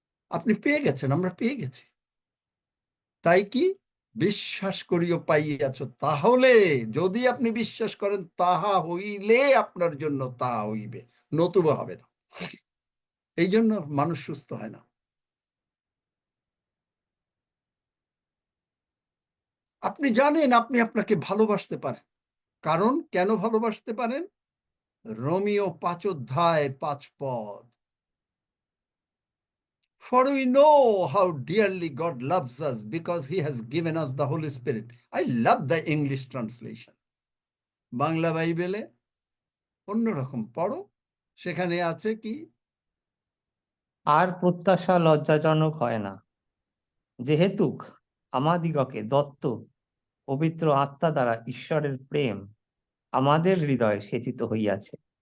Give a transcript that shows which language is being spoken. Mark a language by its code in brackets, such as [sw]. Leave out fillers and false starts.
[bn] আপনি পেয়ে গেছেন, আমরা পেয়ে গেছি। তাই কি বিশ্বাস করিও পাইয়াছ, তাহলে যদি আপনি বিশ্বাস করেন তাহা হইলে আপনার জন্য তাহা হইবে, নতুবা হবে না। এই জন্য মানুষ সুস্থ হয় না। আপনি জানেন আপনি আপনাকে ভালোবাসতে পারেন, কারণ কেন ভালোবাসতে পারেন? রোমিও 5 অধ্যায় 5 পদ, [en] For we know how dearly God loves us because he has given us the Holy Spirit. I love the English translation. [bn] Bangla বাইবেলে অন্যরকম পড়ো, সেখানে আছে কি, আর প্রত্যাশা লজ্জাজনক হয় না, যেহেতুক আমাদিগকে দত্ত পবিত্র আত্মা দ্বারা ঈশ্বরের প্রেম আমাদের হৃদয়ে সেচিত হইয়াছে।